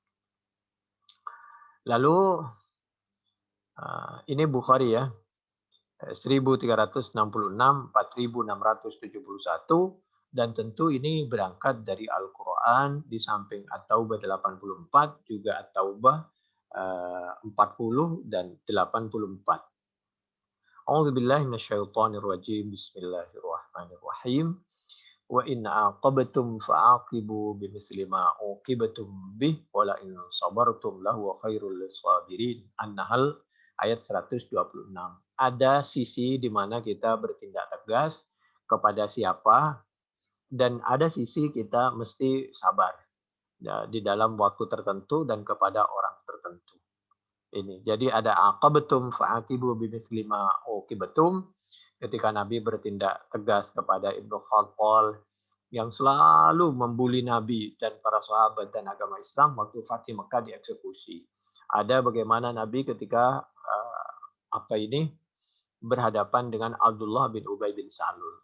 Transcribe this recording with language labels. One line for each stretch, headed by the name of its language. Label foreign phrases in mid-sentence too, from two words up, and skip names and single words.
Indonesian: Lalu ini Bukhari ya, 1366, 4671, dan tentu ini berangkat dari Al-Quran, di samping At-Taubah 84, juga At-Taubah 40 dan 84.
Arabic: أعوذ بالله من الشيطان الرجيم. بسم الله الرحمن الرحيم. وإن عاقبتم فعاقبوا بمثل ما عوقبتم به ولئن صبرتم لهو خير للصابرين.
Indonesian: An-Nahl ayat 126. Ada sisi di mana kita bertindak tegas kepada siapa dan ada sisi kita mesti sabar di dalam waktu tertentu dan kepada orang tertentu. Ini. Jadi ada
Arabic: عاقبتم فعاقبوا بمثل ما عوقبتم.
Indonesian: Ketika Nabi bertindak tegas kepada Ibnu Khattal yang selalu membuli Nabi dan para sahabat dan agama Islam waktu Fatih Mekah dieksekusi. Ada bagaimana Nabi ketika berhadapan dengan Abdullah bin Ubay bin Salul.